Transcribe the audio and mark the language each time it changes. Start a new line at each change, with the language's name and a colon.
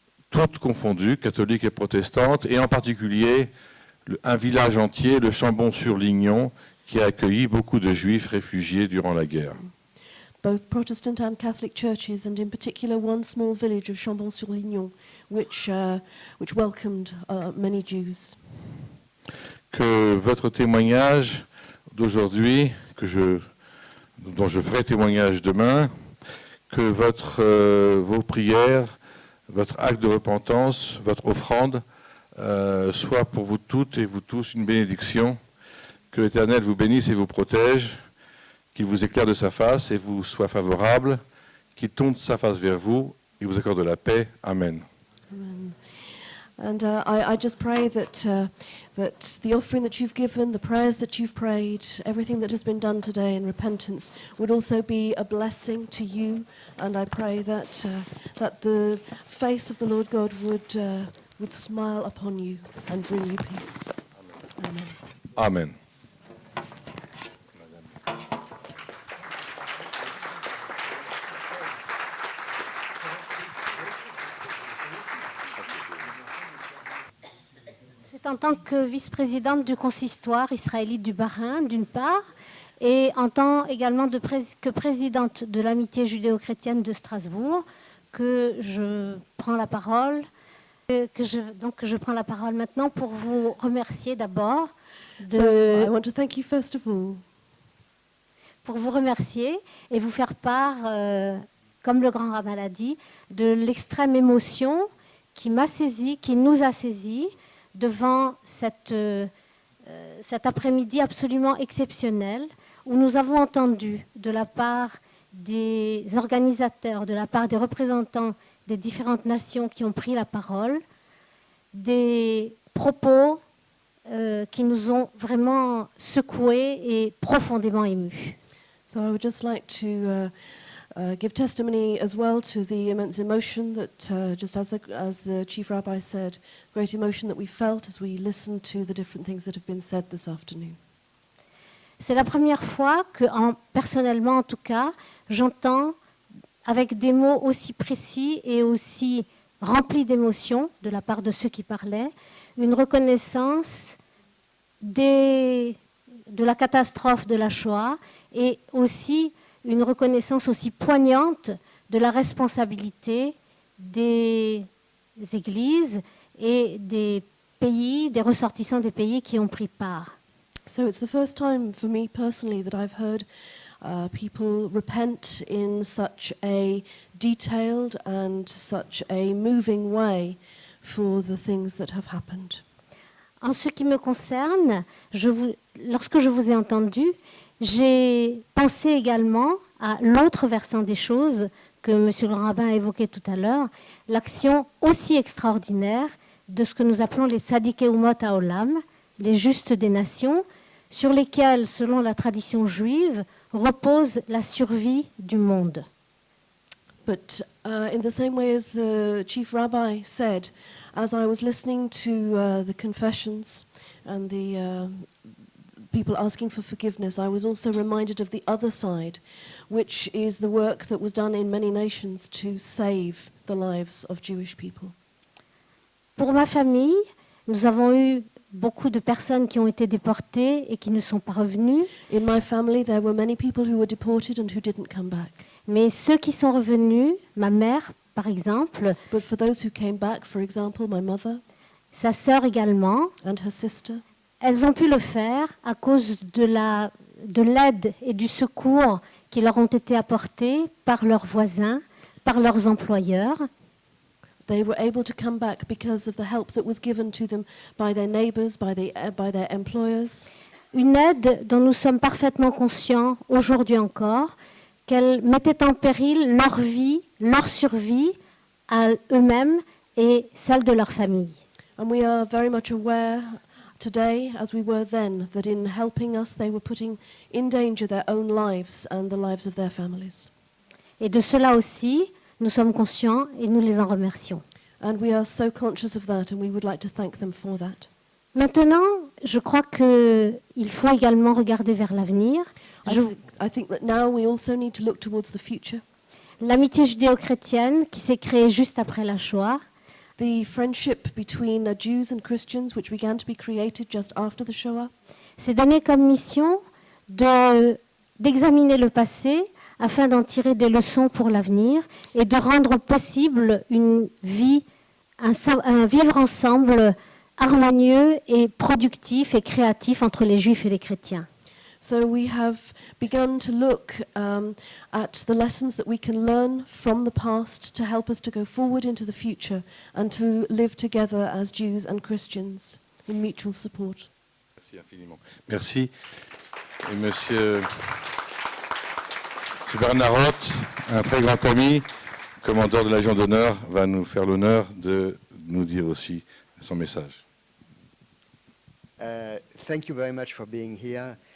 French: toutes confondues, catholiques et protestantes, et en particulier un village entier, le Chambon-sur-Lignon, qui a accueilli beaucoup de juifs réfugiés durant la guerre.
English: both Protestant and Catholic churches, and in particular one small village of Chambon-sur-Lignon, which welcomed many Jews.
French: Que votre témoignage d'aujourd'hui, dont je ferai témoignage demain, que vos prières, votre acte de repentance, votre offrande, soit pour vous toutes et vous tous une bénédiction. Que l'Éternel vous bénisse et vous protège, qu'il vous éclaire de sa face et vous soit favorable, qu'il tourne sa face vers vous et vous accorde la paix. Amen. Amen.
English: And I just pray that the offering that you've given, the prayers that you've prayed, everything that has been done today in repentance would also be a blessing to you. And I pray that the face of the Lord God would smile upon you and bring you peace. Amen. Amen.
French: C'est en tant que vice-présidente du consistoire israélite du Bahreïn, d'une part, et en tant également que présidente de l'amitié judéo-chrétienne de Strasbourg, que je prends la parole. Donc je prends la parole maintenant pour vous remercier d'abord
English: I want to thank you first of all.
French: Pour vous remercier et vous faire part, comme le grand rabbin l'a dit, de l'extrême émotion qui m'a saisie, qui nous a saisis devant cet après-midi absolument exceptionnel où nous avons entendu de la part des organisateurs, de la part des représentants des différentes nations qui ont pris la parole, des propos qui nous ont vraiment secoués et profondément émus.
English: So I would just like to give testimony as well to the immense emotion that, just as the Chief Rabbi said, great emotion that we felt as we listened to the different things that have been said this afternoon.
French: C'est la première fois que, personnellement en tout cas, j'entends avec des mots aussi précis et aussi remplis d'émotion de la part de ceux qui parlaient, une reconnaissance de la catastrophe de la Shoah et aussi une reconnaissance aussi poignante de la responsabilité des églises et des pays, des ressortissants des pays qui ont pris part.
English: So it's the first time for me personally that I've heard people repent in such a detailed and such a moving way for the things that have happened.
French: En ce qui me concerne, lorsque je vous ai entendu, j'ai pensé également à l'autre versant des choses que M. le Grand Rabbin a évoqué tout à l'heure, l'action aussi extraordinaire de ce que nous appelons les
Hebrew: tzadikei umot haolam,
French: les justes des nations, sur lesquels, selon la tradition juive, repose la survie du monde.
English: But in the same way as the Chief Rabbi said, as I was listening to the confessions and the people asking for forgiveness, I was also reminded of the other side, which is the work that was done in many nations to save the lives of Jewish people.
French: Pour ma famille, nous avons eu beaucoup de personnes qui ont été déportées et qui ne sont pas revenues.
English: In my family, there were many people who were deported and who didn't come back.
French: Mais ceux qui sont revenus, ma mère par exemple,
English: But for those who came back, for example, my mother
French: sa sœur également,
English: and her sister,
French: elles ont pu le faire à cause de l'aide et du secours qui leur ont été apportés par leurs voisins, par leurs employeurs.
English: they were able to come back because of the help that was given to them by their neighbors, by their employers.
French: Une aide dont nous sommes parfaitement conscients aujourd'hui encore, qu'elle mettait en péril leur vie, leur survie à eux-mêmes et celle de leur famille.
English: And we are very much aware today, as we were then, that in helping us, they were putting in danger their own lives and the lives of their families.
French: Et de cela aussi, nous sommes conscients et nous les en remercions.
English: And we are so conscious of that, and we would like to thank them for that.
French: Maintenant, je crois qu'il faut également regarder vers l'avenir.
English: I think that now we also need to look towards the future.
French: l'amitié judéo-chrétienne qui s'est créée juste après la Shoah,
English: the friendship between Jews and Christians, which began to be created just after the Shoah.
French: s'est donné comme mission d'examiner le passé afin d'en tirer des leçons pour l'avenir et de rendre possible une vie, un vivre ensemble harmonieux et productif et créatif entre les Juifs et les chrétiens.
English: So we have begun to look at the lessons that we can learn from the past to help us to go forward into the future and to live together as Jews and Christians in mutual support.
French: Merci infiniment. Merci. Et Monsieur Bernard Roth, un très grand ami, commandeur de la Légion d'honneur, va nous faire l'honneur de nous dire aussi son message.
English: Thank you very much for being here.